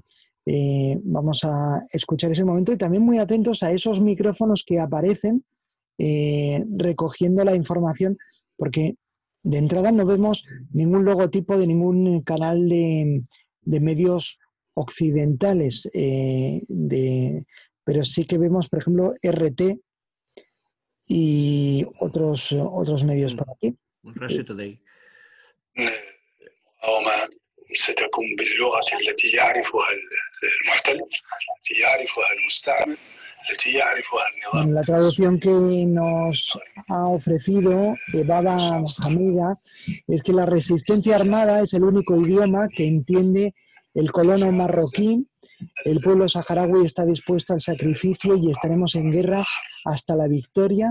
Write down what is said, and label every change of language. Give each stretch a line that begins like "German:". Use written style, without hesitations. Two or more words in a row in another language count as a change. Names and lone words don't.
Spanish: Vamos a escuchar ese momento y también muy atentos a esos micrófonos que aparecen recogiendo la información, porque de entrada no vemos ningún logotipo de ningún canal de medios occidentales, pero sí que vemos, por ejemplo, RT y otros medios por aquí. Russia Today.
Arabic: ستكون باللغة التي يعرفها المحتل، التي يعرفها المستعمر، التي يعرفها النظام.
Spanish: La traducción que nos ha ofrecido Baba Hamida es que la resistencia armada es el único idioma que entiende el colono marroquí. El pueblo saharaui está dispuesto al sacrificio y estaremos en guerra hasta la victoria.